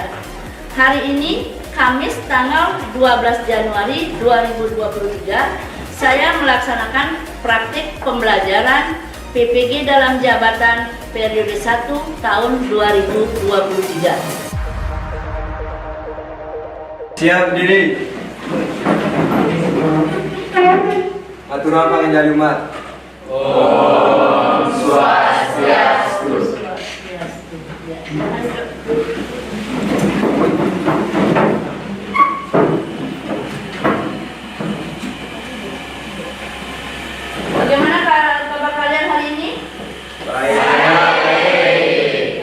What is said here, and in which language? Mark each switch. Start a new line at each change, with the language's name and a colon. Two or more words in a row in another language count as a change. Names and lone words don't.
Indonesian: Hari ini Kamis tanggal 12 Januari 2023 saya melaksanakan praktik pembelajaran PPG dalam jabatan periode 1 tahun 2023. Siap diri. Aturan pengenjali umat.
Sanskrit: Om Swastiastu.
Indonesian: Bagaimana kabar kalian hari ini? Baik.